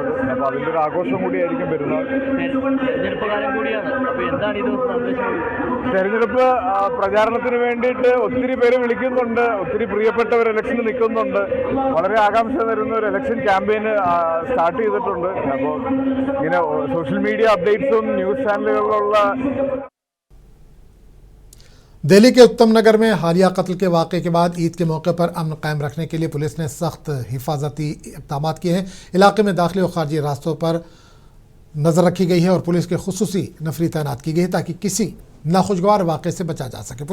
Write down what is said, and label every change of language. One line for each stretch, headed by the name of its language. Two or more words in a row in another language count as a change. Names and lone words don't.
Malayalam: അപ്പോൾ അതിൻ്റെ ഒരു ആഘോഷം കൂടിയായിരിക്കും പെരുന്നാൾ. തെരഞ്ഞെടുപ്പ് പ്രചാരണത്തിന് വേണ്ടിയിട്ട് ഒത്തിരി പേര് വിളിക്കുന്നുണ്ട്, ഒത്തിരി പ്രിയപ്പെട്ടവർ ഇലക്ഷന് നിൽക്കുന്നുണ്ട്. വളരെ ആകാംക്ഷ തരുന്ന ഒരു
English: election campaign start
Malayalam: ചെയ്തിട്ടുണ്ട്. അപ്പോൾ ഇങ്ങനെ
English: social media
Malayalam: അപ്ഡേറ്റ്സും ന്യൂസ് ചാനലുകളിലുള്ള
Urdu: دہلی کے اتم نگر میں حالیہ قتل کے واقعے کے بعد عید کے موقع پر امن قائم رکھنے کے لیے پولیس نے سخت حفاظتی اقدام کیے ہیں. علاقے میں داخلی اور خارجی راستوں پر نظر رکھی گئی ہے اور پولیس کے خصوصی نفری تعینات کی گئی ہے تاکہ کسی ناخوشگوار واقعے سے بچا جا سکے.